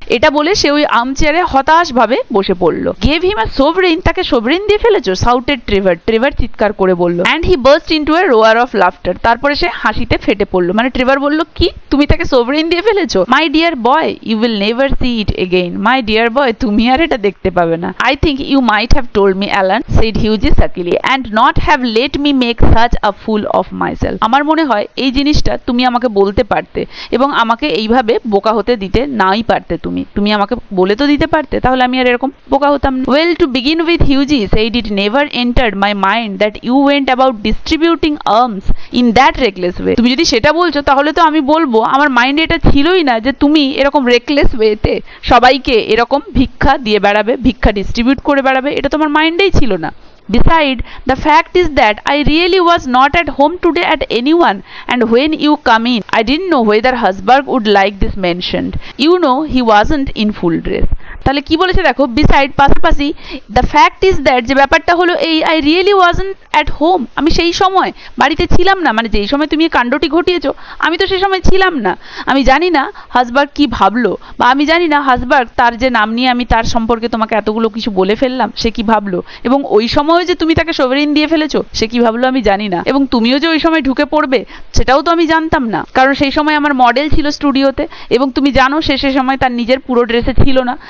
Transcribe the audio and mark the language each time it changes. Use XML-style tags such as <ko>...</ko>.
<bn>এটা বলে সে ওই আর্ম চেয়ারে হতাশ ভাবে বসে পড়ল।</bn> <en>gave him a sovereign,</en> <bn>তাকে সোভরেন দিয়ে ফেলেছো?</bn> <en>shouted Trevor</en> <bn>চিৎকার করে বলল।</bn> <en>and he burst into a roar of laughter,</en> <bn>তারপরে সে হাসিতে ফেটে পড়লো। মানে ট্রেভার বলল, কি তুমি তাকে সোভরেন দিয়ে ফেলেছো?</bn> <en>My dear boy, you will never see it again. My dear boy,</en> <bn>তুমি আর এটা দেখতে পাবে না।</bn> <en>I think you might have told me, Alan, said Hughie suckily, and not have let me make such a fool of myself.</en> <bn>আমার মনে হয় এই জিনিসটা তুমি আমাকে বলতে পারতে, এবং আমাকে এইভাবে বোকা হতে দিতে নাই পারতে। তুমি আমাকে বলে তো দিতে পারতে, তাহলে আমি আর এরকম বোকা হতাম না।</bn> <en>Well, to begin with, Hughie said, it never entered my mind that you went about distributing alms in that reckless way.</en> <bn>তুমি যদি সেটা বলছো তাহলে তো আমি বলবো আমার মাইন্ডে এটা ছিলই না যে তুমি এরকম রেকলেস ওয়েতে সবাইকে এরকম ভিক্ষা দিয়ে বেড়াবে, ভিক্ষা ডিস্ট্রিবিউট করে বেড়াবে, এটা তোমার মাইন্ডেই ছিল না।</bn> <en>Beside, the fact is that I really was not at home today at anyone, and when you come in, I didn't know whether Harsberg would like this mentioned. You know, he wasn't in full dress.</en> <bn>তাহলে কি বলেছে দেখো, beside পাশাপাশি</bn> <en>the fact is that,</en> <bn>যে ব্যাপারটা হলো এই,</bn> <en>I really wasn't at home,</en> <bn>আমি সেই সময় বাড়িতে ছিলাম না, মানে যেই সময় তুমি এই কাণ্ডটি ঘটিয়েছো আমি তো সেই সময় ছিলাম না। আমি জানি না হাসবার্গ কি ভাবলো, বা আমি জানি না হাসবার্গ তার যে নাম নিয়ে আমি তার সম্পর্কে তোমাকে এতগুলো কিছু বলে ফেললাম সে কি ভাবলো, এবং ওই সময় যে তুমি তাকে সোভেরিন দিয়ে ফেলেছো সে কি ভাবলো আমি জানি না, এবং তুমিও যে ওই সময় ঢুকে পড়বে সেটাও তো আমি জানতাম না, কারণ সেই সময় আমার মডেল ছিল স্টুডিওতে, এবং তুমি জানো সে সে সময় তার নিজের পুরো ড্রেসে ছিল না।</bn>